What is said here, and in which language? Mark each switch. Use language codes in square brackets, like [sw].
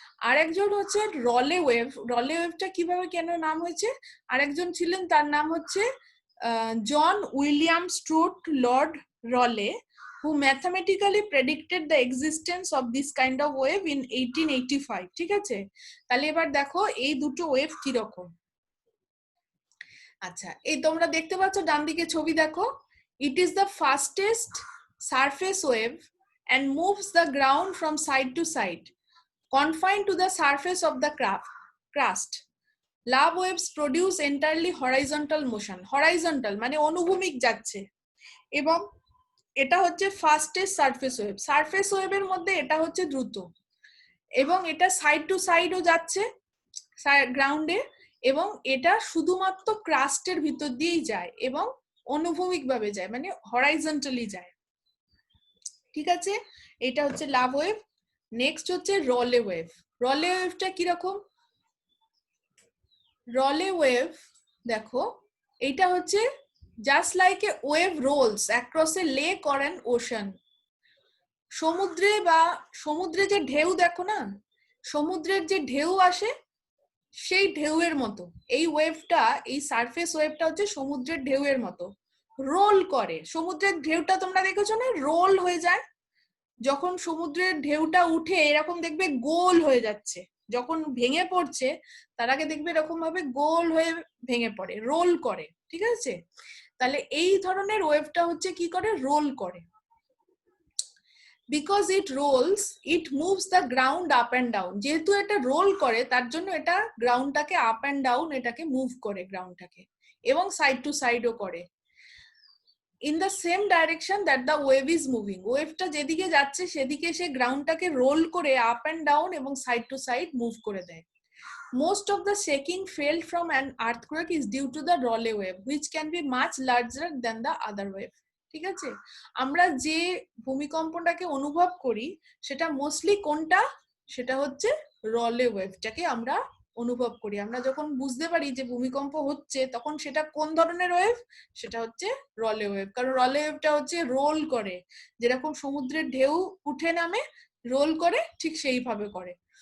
[bn] আর একজন হচ্ছে রলে ওয়েভটা কিভাবে কেন নাম হয়েছে, আরেকজন ছিলেন, তার নাম হচ্ছে John William স্ট্রুট Lord রলে, [en] who mathematically predicted the existence of this kind of wave in 1885. [bn] ঠিক আছে, তাহলে এবার দেখো এই দুটো ওয়েভ কি রকম। আচ্ছা, এই তোমরা দেখতে পাচ্ছ ডান দিকে ছবি দেখো, [en] it is the fastest surface wave and moves the ground from side to side, confined to the surface of the crust. Love waves produce entirely horizontal motion. [bn] Horizontal মানে অনুভূমিক যাচ্ছে, এবং এটা হচ্ছে ফাস্টেস্ট সারফেস ওয়েভের মধ্যে এটা হচ্ছে দ্রুত, এবং এটা সাইড টু সাইডও যাচ্ছে গ্রাউন্ডে, এবং এটা শুধুমাত্র ক্রাস্টের ভিতর দিয়েই যায় এবং অনুভূমিক ভাবে যায়, মানে হরাইজন্টালি যায়। ঠিক আছে, এটা হচ্ছে লাভ ওয়েভ। নেক্সট হচ্ছে রলে ওয়েভটা কিরকম? রলে ওয়েভ দেখো, এটা হচ্ছে [en] just like a wave rolls across a lake or an ocean. [bn] সমুদ্রে যে ঢেউ দেখো না, সমুদ্রের যে ঢেউ আসে সেই ঢেউয়ের মতো এই ওয়েভটা, এই সারফেস ওয়েভটা হচ্ছে সমুদ্রের ঢেউয়ের মতো রোল করে। সমুদ্রের ঢেউটা তোমরা দেখেছো না, রোল হয়ে যায়, যখন সমুদ্রের ঢেউটা উঠে এরকম দেখবে গোল হয়ে যাচ্ছে, যখন ভেঙে পড়ছে তার আগে দেখবে এরকম ভাবে গোল হয়ে ভেঙে পড়ে, রোল করে। ঠিক আছে, তাহলে এই ধরনের ওয়েভটা হচ্ছে কি করে, রোল করে। [en] because it rolls it moves the ground up and down, [bn] যেহেতু এটা রোল করে তার জন্য এটা গ্রাউন্ডটাকে আপ অ্যান্ড ডাউন এটাকে মুভ করে গ্রাউন্ডটাকে, এবং সাইড টু সাইডও করে। [en] in the same direction that the wave is moving, [bn] ওয়েভটা যেদিকে যাচ্ছে সেদিকে সে গ্রাউন্ডটাকে রোল করে আপ অ্যান্ড ডাউন এবং সাইড টু সাইড মুভ করে দেয়। [en] Most of the shaking felt from an earthquake is due to the Rayleigh wave, which can be much larger than the other wave. [bn] ঠিক আছে, আমরা যে ভূমিকম্পটাকে অনুভব করি সেটা মোস্টলি কোনটা, সেটা হচ্ছে রলে ওয়েভটাকে আমরা অনুভব করি। আমরা যখন বুঝতে পারি যে ভূমিকম্প হচ্ছে তখন সেটা কোন ধরনের ওয়েভ, সেটা হচ্ছে রলে ওয়েভ। কারণ রলে ওয়েভটা হচ্ছে রোল করে, যেরকম সমুদ্রের ঢেউ উঠে নামে রোল করে ঠিক সেইভাবে করে।